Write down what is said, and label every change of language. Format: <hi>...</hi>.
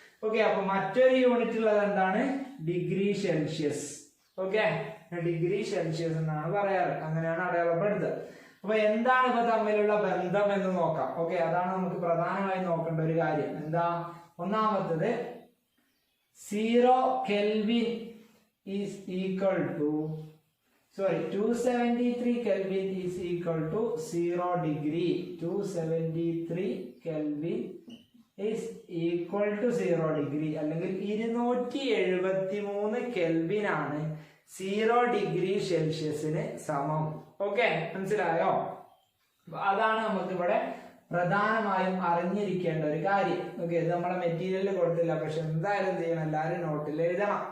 <ml>Okay, അപ്പൊ മറ്റൊരു unit ഉള്ളത് എന്താണ്, degree Celsius. Okay, degree Celsius എന്നാണ് പറയാറ്, അങ്ങനെയാണ് അടയാളപ്പെടുത്തുക. അപ്പൊ എന്താണ് ഇവ തമ്മിലുള്ള ബന്ധം എന്ന് നോക്കാം. ഓക്കെ, അതാണ് നമുക്ക് പ്രധാനമായും നോക്കേണ്ട ഒരു കാര്യം. എന്താ, ഒന്നാമത്തത്</ml> <en>0 Kelvin is equal to 273 Kelvin is equal to 0 degree. 273 Kelvin is equal to 0 degree.</en> <ml>അല്ലെങ്കിൽ 273 കെൽവിൻ ആണ് 0 ഡിഗ്രി സെൽഷ്യസിന് സമം. ഓക്കെ, മനസ്സിലായോ? അതാണ് നമുക്ക് ഇവിടെ പ്രധാനമായും അറിഞ്ഞിരിക്കേണ്ട ഒരു കാര്യം. ഓക്കെ, ഇത് നമ്മളെ മെറ്റീരിയലിൽ കൊടുത്തില്ല, പക്ഷെ എന്തായാലും ചെയ്യണം, എല്ലാവരും നോട്ടിൽ എഴുതണം.</ml>